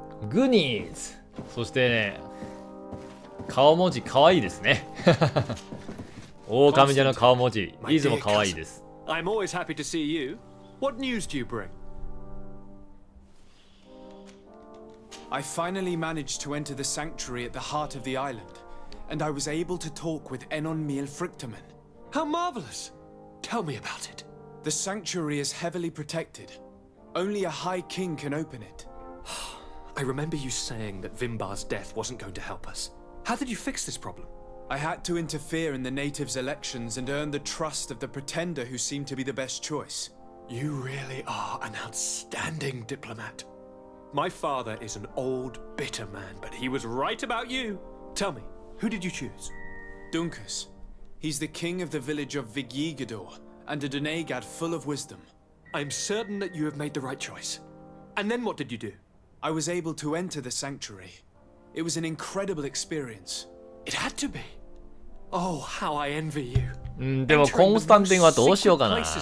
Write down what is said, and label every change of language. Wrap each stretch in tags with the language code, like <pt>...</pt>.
<ja>グニーズ。そしてね、顔文字かわいいですね。狼者の顔文字、いつもかわいいです。</ja> <en>I'm always happy to see you. What news do you bring? I finally managed to enter the sanctuary at the heart of the island, and I was able to talk with Enon Frichtemann. How marvelous! Tell me about it. The sanctuary is heavily protected. Only a High King can open it. I remember you saying that Vimbar's death wasn't going to help us. How did you fix this problem? I had to interfere in the natives' elections and earn the trust of the pretender who seemed to be the best choice. You really are an outstanding diplomat. My father is an old, bitter man, but he was right about you. Tell me, who did you choose? Dunkus. He's the king of the village of Vigyigador, and a Donegad full of wisdom. I'm certain that you have made the right choice. And then what did you do? I was able to enter the sanctuary. It was an incredible experience. It had to be. Oh, how I envy you.</en> <ja>でもコンスタンティンはどうしようかな。</ja>